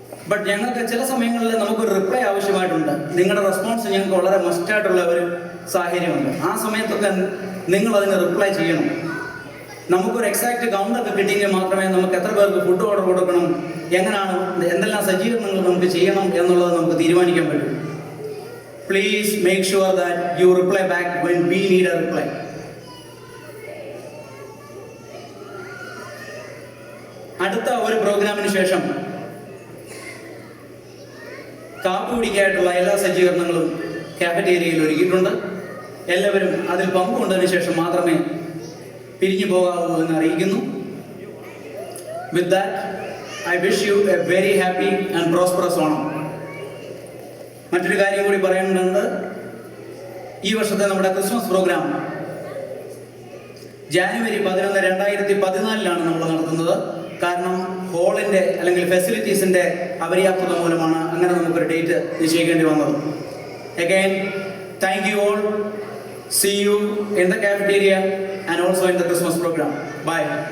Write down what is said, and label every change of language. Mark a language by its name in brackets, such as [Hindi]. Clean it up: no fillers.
[Malayalam] But ഞങ്ങൾക്ക് ചില സമയങ്ങളിൽ നമുക്കൊരു റിപ്ലൈ ആവശ്യമായിട്ടുണ്ട്. നിങ്ങളുടെ റെസ്പോൺസ് ഞങ്ങൾക്ക് വളരെ മസ്റ്റായിട്ടുള്ള ഒരു സാഹചര്യമുണ്ട്. ആ സമയത്തൊക്കെ നിങ്ങൾ അതിന് റിപ്ലൈ ചെയ്യണം. നമുക്കൊരു എക്സാക്റ്റ് കൗണ്ടൊക്കെ കിട്ടിയെങ്കിൽ മാത്രമേ നമുക്ക് എത്ര പേർക്ക് ഫുഡ് ഓർഡർ കൊടുക്കണം, എങ്ങനെയാണ്, എന്തെല്ലാം സജ്ജീകരണങ്ങൾ നമുക്ക് ചെയ്യണം എന്നുള്ളത് നമുക്ക് തീരുമാനിക്കാൻ പറ്റും. [English] Please make sure that you reply back when we need a reply. [Malayalam] അടുത്ത അടുത്ത ഒരു പ്രോഗ്രാമിന് ശേഷം കാപ്പി കുടിക്കായിട്ടുള്ള എല്ലാ സജ്ജീകരണങ്ങളും കാഫറ്റേരിയയിൽ ഒരുക്കിയിട്ടുണ്ട്. എല്ലാവരും അതിൽ പങ്കുകൊണ്ടതിന് ശേഷം മാത്രമേ പിരിഞ്ഞു പോകാവൂ എന്ന് അറിയിക്കുന്നു. [English] With that I wish you a very happy and prosperous Onam. [Malayalam] മറ്റൊരു കാര്യം കൂടി പറയേണ്ടതുണ്ട്. ഈ വർഷത്തെ നമ്മുടെ ക്രിസ്മസ് പ്രോഗ്രാം ജാനുവരി 11, 2014 നമ്മൾ നടത്തുന്നത്. കാരണം ഹോളിൻ്റെ അല്ലെങ്കിൽ ഫെസിലിറ്റീസിൻ്റെ അപര്യാപ്തത മൂലമാണ് അങ്ങനെ നമുക്കൊരു ഡേറ്റ് നിശ്ചയിക്കേണ്ടി വന്നത്. [English] Again, thank you all. See you in the cafeteria and also in the Christmas program. Bye.